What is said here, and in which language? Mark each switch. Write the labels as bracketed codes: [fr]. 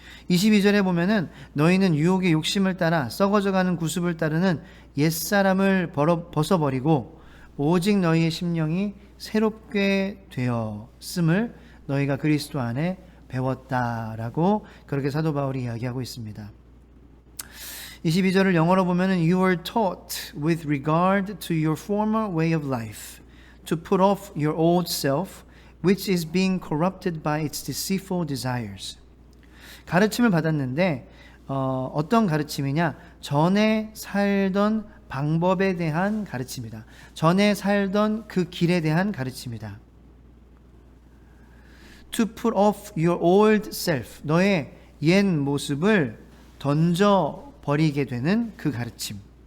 [ko] 22절에 보면은 너희는 유혹의 욕심을 따라 썩어져가는 구습을 따르는 옛사람을 벗어버리고 오직 너희의 심령이 새롭게 되었음을 너희가 그리스도 안에 배웠다라고 그렇게 사도 바울이 이야기하고 있습니다. 22절을 영어로 보면은 [en] You were taught with regard to your former way of life to put off your old self which is being corrupted by its deceitful desires. [ko] 가르침을 받았는데 어떤 가르침이냐? 전에 살던 방법에 대한 가르침이다. 전에 살던 그 길에 대한 가르침이다. [en] To put off your old self, [ko] 너의 옛 모습을 던져버리게 되는 그 가르침.